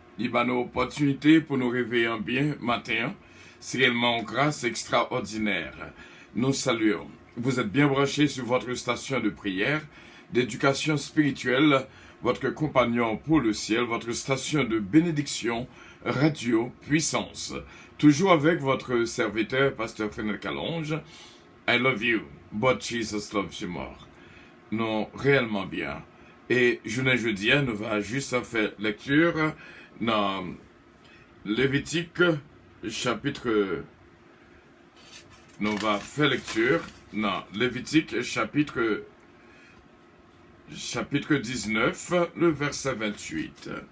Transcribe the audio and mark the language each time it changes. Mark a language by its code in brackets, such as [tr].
[fr] Il a nos opportunités pour nous réveiller bien matin. C'est réellement une grâce extraordinaire. Nous saluons. Vous êtes bien branchés sur votre station de prière, d'éducation spirituelle, votre compagnon pour le ciel, votre station de bénédiction, radio, puissance. Toujours avec votre serviteur, Pasteur Frédéric Calonge. [en] I love you, but Jesus loves you more. [fr] Non, réellement bien. Et jeudi, nous va juste faire lecture dans Lévitique, chapitre... Nous va faire lecture dans Lévitique, chapitre 19, le verset 28.